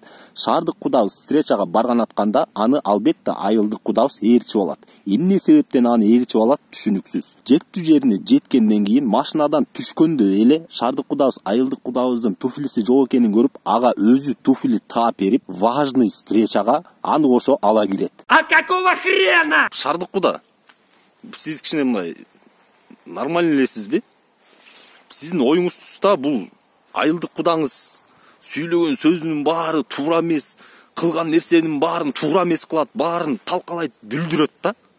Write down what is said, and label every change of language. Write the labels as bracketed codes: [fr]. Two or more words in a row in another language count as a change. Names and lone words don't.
[ky] Шаардык кудабыз встречага барган атканда аны албетте айылдык кудабыз ээрчип алат. Эмне себептен аны ээрчип алат түшүнүксүз. Жеттүү жерине жеткенден кийин машинадан түшкөндө эле шаардык кудабыз айылдык кудабыздын туфлиси жок экенин көрүп, ага өзү туфли таап берип, [ru] важный встречага [ky] аны кошо ала кирет. [ru] А какого хрена? [ky] Шаардык куда? Сиз кичине мындай нормальный элесизби? Сиздин оюңузда бул айылдык кудаңыз сүйлөгөн сөзүнүн баары туура эмес, кылган нерсенин баарын туура эмес кылат, баарын талкалайт, бүлдүрөт да.